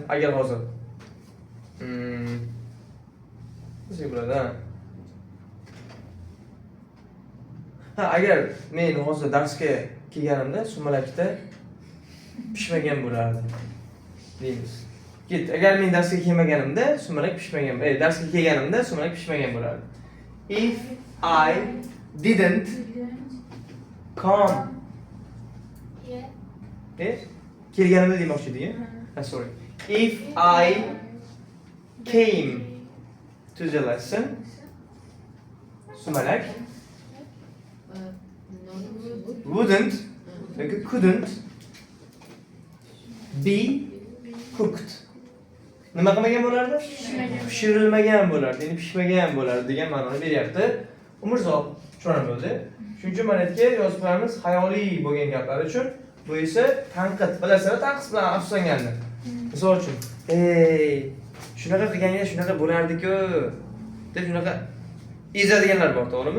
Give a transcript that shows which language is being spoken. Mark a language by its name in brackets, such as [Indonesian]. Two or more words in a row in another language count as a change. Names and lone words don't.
[Uzbek] Agar hozir Sizga bo'ladi, agar men hozir darsga kelganimda sumalakda pishmagan bo'lardi deymiz. Ket, agar men darsga kelmaganimda sumalak pishmagan, darsga kelganimda sumalak pishmagan bo'lardi. [English] If I didn't come. [Uzbek] Kelganimda demoqchi edik. [English] Sorry. If I came to the lesson, sumalak wouldn't, couldn't be cooked. [Uzbek] Nima qilmagan bo'lardi? Pishirilmagan bo'lardi, ya'ni pishmagan bo'lardi degan ma'noni beryapti. Umrzoq tushunib bo'ldi. Shuning uchun mana yerga yozib qo'yamiz xayoliy bo'lgan gaplar uchun. Bu esa tanqid. Bilasizlar, tanqid bilan afsuslanganda. Misol uchun, shunaqa qilganda shunaqa bo'lardi-ku deb shunaqa ezadiganlar bor, to'g'rimi?